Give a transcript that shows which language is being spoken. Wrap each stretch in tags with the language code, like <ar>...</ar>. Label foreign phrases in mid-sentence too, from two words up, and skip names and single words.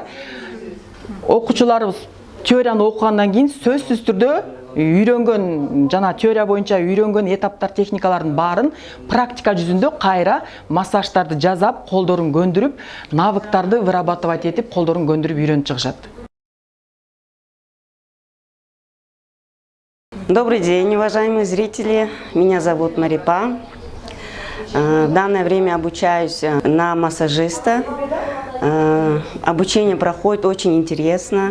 <ky>Окуучуларыбыз теорияны окугандан кийин сөзсүз түрдө үйрөнгөн жана теория боюнча үйрөнгөн этаптар, техникалардын баарын практика жүзүндө кайра массаждарды жасап, колдорун көндүрүп, навыктарды вырабатывать этип, колдорун көндүрүп үйрөнүп чыгышат.</ky> <ru>Добрый день, уважаемые зрители. Меня зовут Марипа. В данное время обучаюсь на массажиста. Обучение проходит очень интересно.</ru>